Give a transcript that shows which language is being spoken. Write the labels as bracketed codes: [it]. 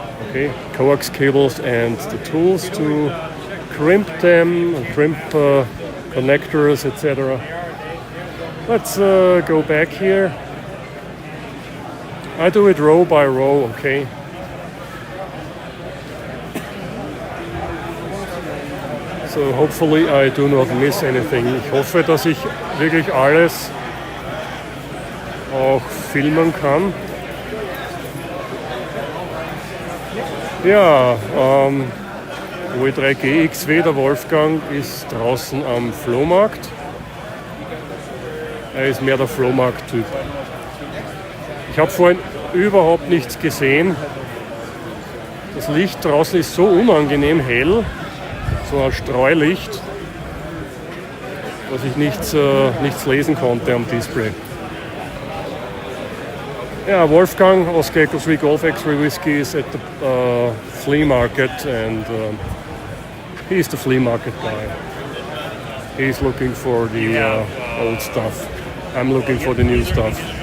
[en] Okay, coax cables and the tools to crimp them, crimp connectors, etc. Let's go back here. I do it row by row, okay. So hopefully I do not miss anything. [de] Ich hoffe, dass ich wirklich alles auch filmen kann. Ja, OE3GXW, der Wolfgang, ist draußen am Flohmarkt. Er ist mehr der Flohmarkt-Typ. Ich habe vorhin überhaupt nichts gesehen. Das Licht draußen ist so unangenehm hell, so ein Streulicht, dass ich nichts lesen konnte am Display. [en] Yeah, Wolfgang, Oscar Echo 3 Golf X-Ray Whiskey is at the flea market, and he's the flea market guy. He's looking for the old stuff. I'm looking for the new stuff.